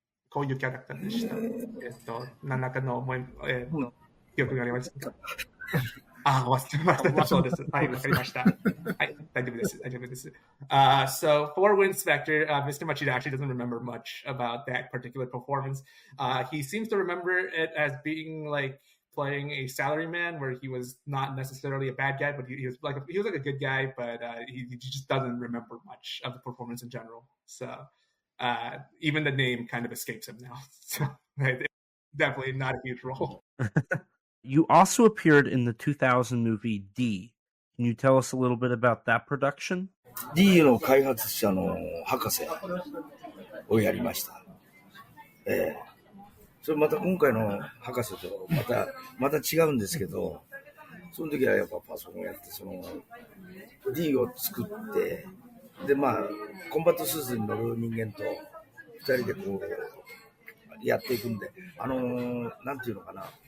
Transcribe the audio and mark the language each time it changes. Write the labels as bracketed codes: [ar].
[ja] こういうキャラクターでした。何らかの記憶がありますか？忘れました。そうです。はい、わかりました。はい、大丈夫です。大丈夫です。 [en] So for Wind Spectre, Mr. Machida actually doesn't remember much about that particular performance. He seems to remember it as being like playing a salaryman where he was not necessarily a bad guy, but he was like a good guy, but he just doesn't remember much of the performance in general. So even the name kind of escapes him now. So it's definitely not a huge role. You also appeared in the 2000 movie D. Can you tell us a little bit about that production? [ja] D の開発者の博士をやりました。それまた今回の博士とまた違うんですけど、その時はやっぱパソコンやってその D を作って、でコンバットスーツに乗る人間と2人でこうやっていくんで、なんていうのかな。